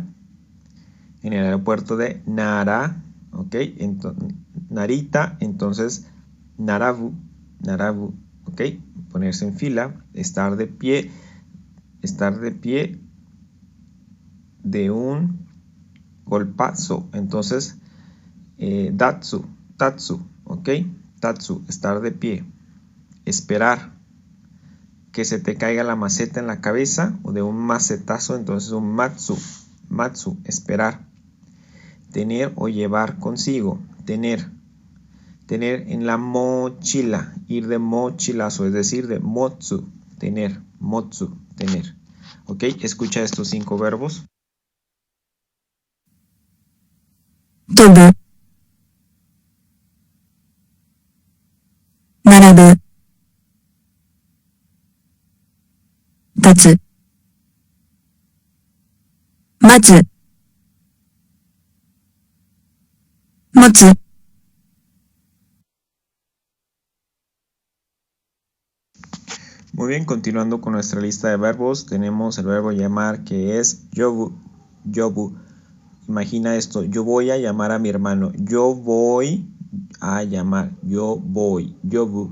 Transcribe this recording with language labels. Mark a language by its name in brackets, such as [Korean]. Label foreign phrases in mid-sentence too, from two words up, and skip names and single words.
[Spanish] En el aeropuerto de Nara, ok, Narita, entonces Narabu, ok, ponerse en fila, estar de pie de un golpazo, entonces [Japanese] tatsu, ok, tatsu, [Spanish] estar de pie, esperar, que se te caiga la maceta en la cabeza o de un macetazo, entonces un matsu, esperar. Tener o llevar consigo, tener en la mochila, ir de mochilazo, es decir, de motsu, tener. Ok, escucha estos 5 verbos. [Japanese] 飛ぶ、並ぶ、立つ、待つ、持つ。 [Spanish] Muy bien, continuando con nuestra lista de verbos, tenemos el verbo llamar, que es yobu. Imagina esto, yo voy a llamar a mi hermano, yo voy a llamar, yobu.